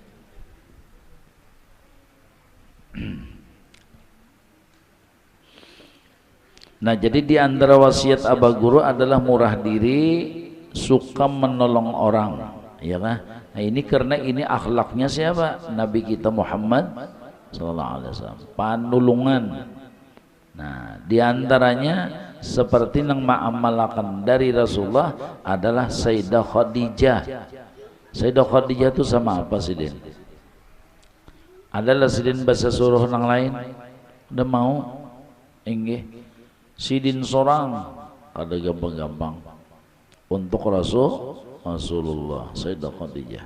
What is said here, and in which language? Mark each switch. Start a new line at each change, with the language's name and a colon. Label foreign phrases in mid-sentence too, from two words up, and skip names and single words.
Indonesian: Nah jadi di antara wasiat Abah Guru adalah murah diri, suka menolong orang, ya kan? Nah ini karena ini akhlaknya siapa? Nabi kita Muhammad
Arabic: sallallahu alaihi wasallam,
Banjar: panulungan.
Indonesian: Nah di antaranya seperti yang ma'amalakan dari Rasulullah adalah Sayyidah Khadijah.
Banjar: Sayyidah Khadijah itu sama apa sih Din? Adalah sidin bahasa suruh nang lain udah mau inggih sidin sorang kada gampang-gampang untuk Rasulullah Sayyidah Khadijah.